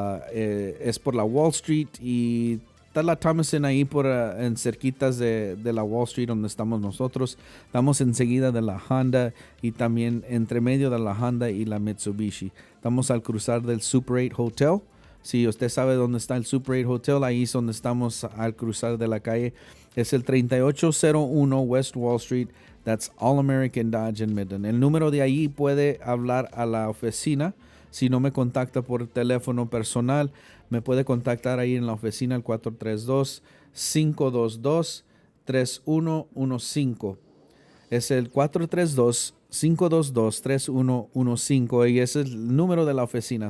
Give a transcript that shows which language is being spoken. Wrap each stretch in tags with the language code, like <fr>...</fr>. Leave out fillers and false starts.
<es>Es por la Wall Street y está la Thomason ahí en cerquitas de la Wall Street donde estamos nosotros. Estamos enseguida de la Honda y también entre medio de la Honda y la Mitsubishi. Estamos al cruzar del Super 8 Hotel. Si usted sabe dónde está el Super 8 Hotel, ahí es donde estamos al cruzar de la calle. Es el 3801 West Wall Street.</es> <en>That's All American Dodge in Midland.</en> <es>El número de ahí puede hablar a la oficina. Si no me contacta por teléfono personal, me puede contactar ahí en la oficina al 432-522-3115. Es el 432-522-3115 y ese es el número de la oficina.</es>